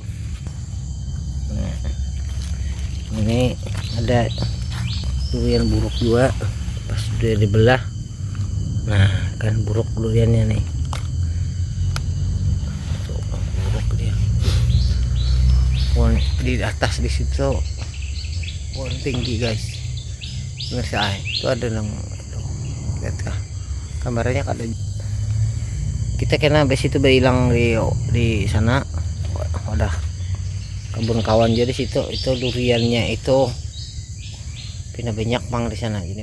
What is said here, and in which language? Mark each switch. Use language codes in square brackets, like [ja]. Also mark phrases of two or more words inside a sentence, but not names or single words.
[id] Ini ada durian buruk juga pas udah dibelah. Nah kan buruk duriannya nih. Tuh, buruk dia. Pohon di atas di situ pohon tinggi guys. [bjn] Pemirsa, itu ada lihat kah kameranya kada. [id] Kita kena besi itu hilang di sana. Udah kebun kawan jadi situ, itu duriannya itu pindah banyak mang di sana gini.